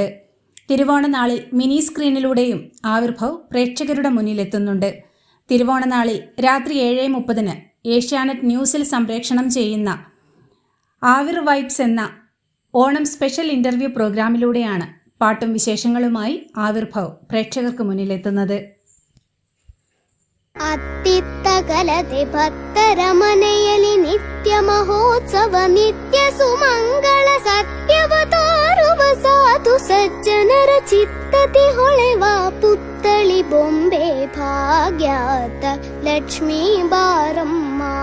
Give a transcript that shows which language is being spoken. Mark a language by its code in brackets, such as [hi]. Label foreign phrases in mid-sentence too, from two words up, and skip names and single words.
[ml] തിരുവോണനാളിൽ മിനി സ്ക്രീനിലൂടെയും ആവിർഭവ് പ്രേക്ഷകരുടെ മുന്നിലെത്തുന്നുണ്ട്. തിരുവോണനാളിൽ രാത്രി 7:30 ഏഷ്യാനെറ്റ് ന്യൂസിൽ സംപ്രേഷണം ചെയ്യുന്ന ആവിർ വൈബ്സ് എന്ന ഓണം [en] special interview [ml] പ്രോഗ്രാമിലൂടെയാണ് പാട്ടും വിശേഷങ്ങളുമായി ആവിർഭവ് പ്രേക്ഷകർക്ക് മുന്നിലെത്തുന്നത്. [kn] ಅತ್ತಿತ್ತಗಲದೆ ಭಕ್ತರ ಮನೆಯಲ್ಲಿ ನಿತ್ಯ ಮಹೋತ್ಸವ, ನಿತ್ಯ ಸುಮಂಗಳ ಸತ್ಯವ ತೋರುವ ಸಾಧು ಸಜ್ಜನರ ಚಿತ್ತತಿ ಹೊಳೆವ ಪುತ್ತಳಿ ಬೊಂಬೆ ಭಾಗ್ಯಾತ ಲಕ್ಷ್ಮೀ ಬಾರಮ್ಮ.